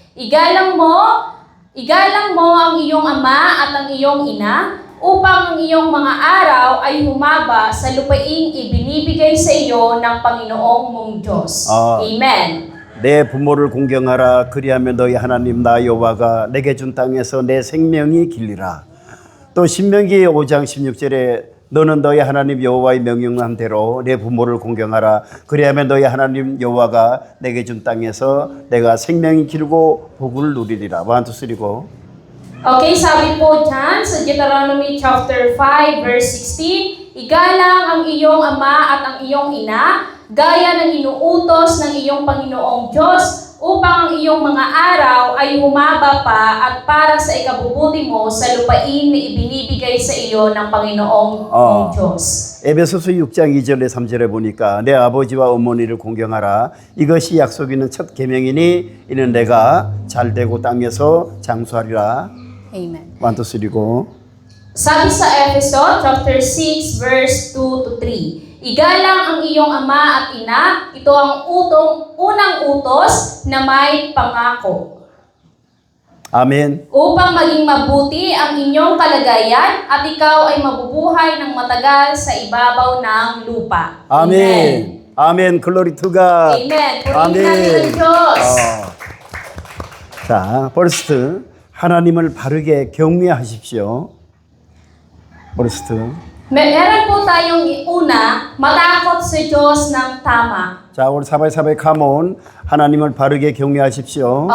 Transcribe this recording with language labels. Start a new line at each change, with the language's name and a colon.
Filipino: Igalang mo ang iyong ama at ang iyong ina upang ang iyong mga araw ay humaba sa lupaing ibinibigay sa iyo ng Panginoong mong Diyos. Amen.
Korean: 내 부모를 공경하라. 그리하면 너희 하나님 나 여호와가 내게 준 땅에서 내 생명이 길리라. 또 신명기 5장 16절에 너는 너희 하나님 여호와의 명령한 대로 내 부모를 공경하라. 그리하면 너희 하나님 여호와가 내게 준 땅에서 내가 생명이 길고 복을 누리리라.
English: 1, 2, 3 go.
Filipino: Okay, sabi po dyan sa Deuteronomy chapter 5 verse 16, igalang ang iyong ama at ang iyong ina, gaya ng inuutos ng iyong Panginoong Diyos, upang ang iyong mga araw ay humaba pa at para sa ikabubuti mo sa lupain na ibinibigay sa iyo ng Panginoong Diyos.
Korean: 에베소서 6장 2절에 3절에 보니까 내 아버지와 어머니를 공경하라. 이것이 약속 있는 첫 계명이니 이는 내가 잘되고 땅에서 장수하리라. Amen.
English: 1, 2, 3 go.
Filipino: Sabi sa Efeso chapter 6 verse 2 to 3, igalang ang iyong ama at ina, ito ang unang utos na may pangako.
Korean: 아멘.
Filipino: Upang maging mabuti ang inyong kalagayan at ikaw ay mabubuhay ng matagal sa ibabaw ng lupa.
Korean: 아멘. 아멘.
English: 글로리 투 갓. Amen.
Filipino: Purihin natin ang Diyos.
Korean: 자, first 하나님을 바르게 경외하십시오.
English: first.
Filipino: Meron po tayong una, matakot sa Diyos ng tama.
Korean: 자, 우리 사바이 카몬 하나님을 바르게 경외하십시오.